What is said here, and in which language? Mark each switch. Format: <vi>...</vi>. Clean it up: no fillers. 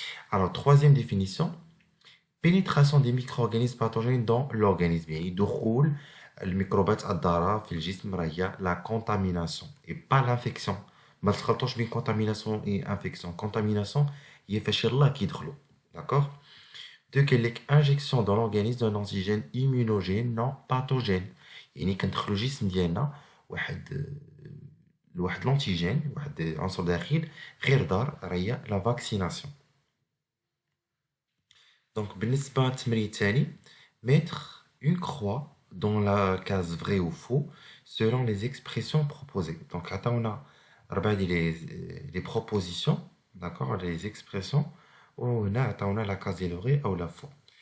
<fr>Alors troisième définition: pénétration des micro-organismes pathogènes dans l'organisme،</fr> <ar>يعني دخول الميكروبات الضارة في الجسم راه هي</ar> <fr>لا contamination et pas l'infection.</fr> <ar>ما تخلطوش بين</ar> <fr>contamination et infection.</fr> <ar>contamination هي فاش يلاه كيدخلوا.</ar> <fr>d'accord.</fr> <ar>دو قال لك</ar> <fr>injection dans l'organisme d'un antigène immunogène non pathogène،</fr> <ar>يعني كندخلوا الجسم ديالنا واحد لونتيجين، واحد عنصر داخل غير ضار، راه هي لا فاكسيناسيون. دونك بالنسبة للتمرين الثاني:</ar> <fr>mettre une croix dans la case vrai ou faux selon les expressions proposées. Donc</fr> <ar>عطاونا 4 ديال</ar> <fr>les propositions، d'accord، les expressions،</fr> <ar>وهنا عطاونا</ar> <fr>la case ديال vrai ou la faux.</fr>